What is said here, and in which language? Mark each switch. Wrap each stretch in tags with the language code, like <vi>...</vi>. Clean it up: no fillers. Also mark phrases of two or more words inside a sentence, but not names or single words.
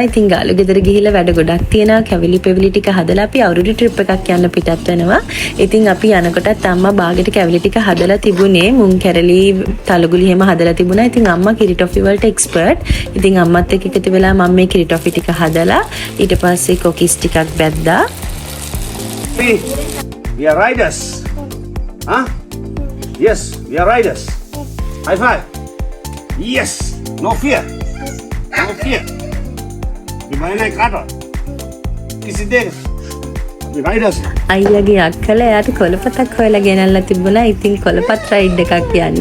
<si>ඉතින් ගාලු ගෙදර ගිහිල්ලා වැඩ ගොඩක් තියෙනවා. කැවිලි පෙවිලි ටික හදලා අපි අවුරුදු ට්‍රිප් එකක් යන්න පිටත් වෙනවා. ඉතින් අපි යනකොටත් අම්මා බාගෙට කැවිලි ටික හදලා තිබුණේ. මුං කැරලි තලගුලි හැම හදලා තිබුණා. ඉතින් අම්මා කිරි ටොෆි වලට එක්ස්පර්ට්. ඉතින් අම්මත් එක්ක එකතු වෙලා මම මේ කිරි ටොෆි ටික හදලා ඊට පස්සේ කොකිස් ටිකක් බැද්දා.</si> <en>We are riders. Huh? Yes, we are riders. High five. Yes. No fear. No fear. Gimana naik kato? Kisi dek. We riders.</en> <si>අයියාගේ අක්කලා එයාට කොළපතක් හොයලා ගෙනල්ලා තිබුණා. ඉතින් කොළපත් රයිඩ් එකක් යන්න.</si>